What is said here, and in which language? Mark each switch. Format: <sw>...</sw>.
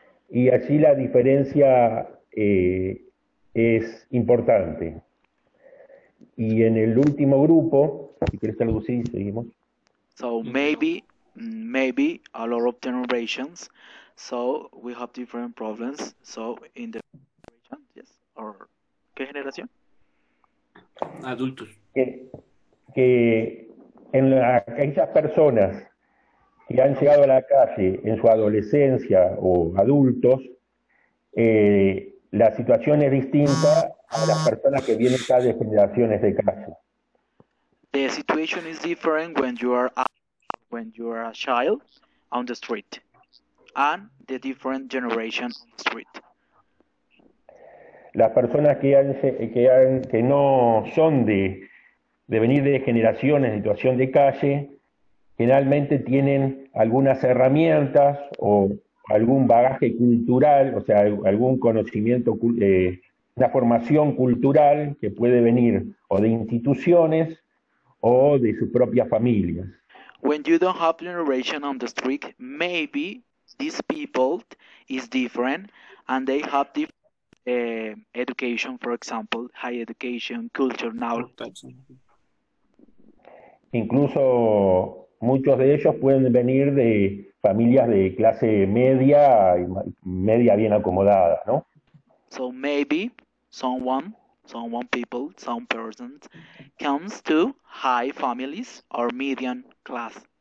<es>Y allí la diferencia es importante. Y en el último grupo, si quieres traducir, seguimos.</es> <en>So maybe a lot of generations. So we have different problems. So in the generation, yes, or</en> <es>¿qué generación? Adultos. Que aquellas personas que han llegado a la calle en su adolescencia o adultos, la situación es distinta a las personas que vienen ya de generaciones de calle.</es> <en>The situation is different when you are a child on the street, and the different generation on the street.</en> <es>Las personas que no son de venir de generaciones en situación de calle, generalmente tienen algunas herramientas o algún bagaje cultural, o sea, algún conocimiento, una formación cultural que puede venir o de instituciones o de sus propias familias.</es> <en>When you don't have generation on the street, maybe these people is different, and they have different education, for example, high education, culture, knowledge.</en> <es>Incluso muchos de ellos pueden venir de familias de clase media y media bien acomodadas, ¿no?</es> <en>So maybe some people, some persons comes to high families or medium class.</en>